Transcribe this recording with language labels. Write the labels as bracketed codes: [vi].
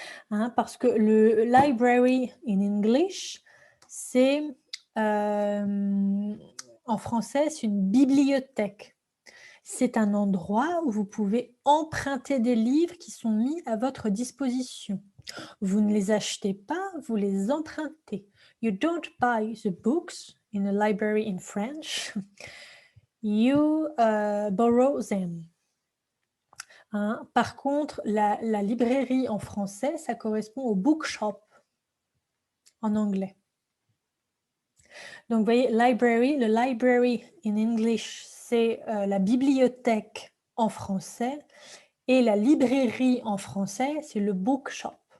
[fr] Hein, parce que le library [en] in English, [fr] c'est en français, c'est une bibliothèque. C'est un endroit où vous pouvez emprunter des livres qui sont mis à votre disposition. Vous ne les achetez pas, vous les empruntez. [en] You don't buy the books in a library in French. You borrow them. Hein. [fr] Par contre, la librairie en français, ça correspond au bookshop en anglais. Donc, vous voyez, library, le library [en] in English, [fr] c'est la bibliothèque en français, et la librairie en français, c'est le bookshop.